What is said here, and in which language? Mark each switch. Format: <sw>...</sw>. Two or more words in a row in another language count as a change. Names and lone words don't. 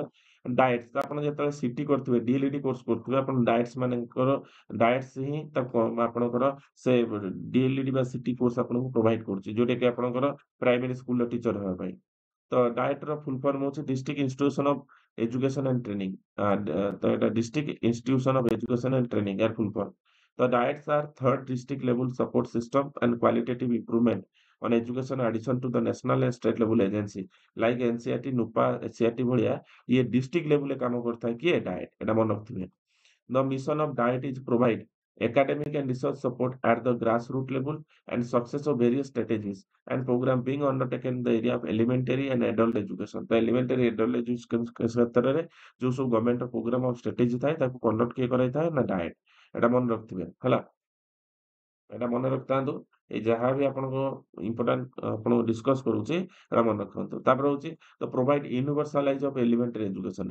<or>ଡାଏଟ୍ସ ତ ଆପଣ ଯେତେବେଳେ ସିଟି କରୁଥିବେ ଡିଏଲଇଡି କୋର୍ସ କରୁଥିବେ ଆପଣ ଡାଏଟ୍ସ ମାନଙ୍କର ଡାଏଟ୍ସ ହିଁ ତାକୁ ଆପଣଙ୍କର ସେ ଡିଏଲଇଡି ବା ସିଟି କୋର୍ସ ଆପଣଙ୍କୁ ପ୍ରୋଭାଇଡ କରୁଛି ଯୋଉଟା କି ଆପଣଙ୍କର</or> <en>primary school</en> <or>ଟିଚର ହେବା ପାଇଁ।</or> <en>ତ ଡାଏଟ ର full form ହଉଛି district institution of education and training. ତ ଏଟା district institution of education and training ଏର full form. The diets are third district level support system and qualitative improvement on education addition to the national and state level agency like NCERT, NUPA, SCERT</en> <or>ଭଳିଆ ଇଏ ଡିଷ୍ଟ୍ରିକ୍ଟ ଲେବୁଲରେ କାମ କରିଥାଏ କିଏ ଡାଏଟ ଏଟା ମନେ ରଖିଥିବେ।</or> <en>The mission of diet is provide academic and research support at the grassroots level and success of various strategies and program being undertaken in the area of elementary and adult education।</en> <or>ତ</or> <en>elementary adult education</en> <or>କ୍ଷେତ୍ରରେ ଯୋଉ ସବୁ</or> <en>government program</en> <or>ଆଉ ଷ୍ଟ୍ରାଟେଜି ଥାଏ ତାକୁ କଣ୍ଡକ୍ଟ କିଏ କରାଇଥାଏ ନା ଡାଏଟ। ଏଟା ମନେ ରଖିଥିବେ ହେଲା। ଏଟା ମନେ ରଖିଥାନ୍ତୁ। ଏଇ ଯାହା ବି ଆପଣଙ୍କ ଇମ୍ପୋର୍ଟାଣ୍ଟ ଆପଣଙ୍କୁ ଡିସ୍କସ କରୁଛି ଏଟା ମନେ ରଖନ୍ତୁ।</or> <en>ତାପରେ ହଉଛି ତ provide universalize of elementary education.</en>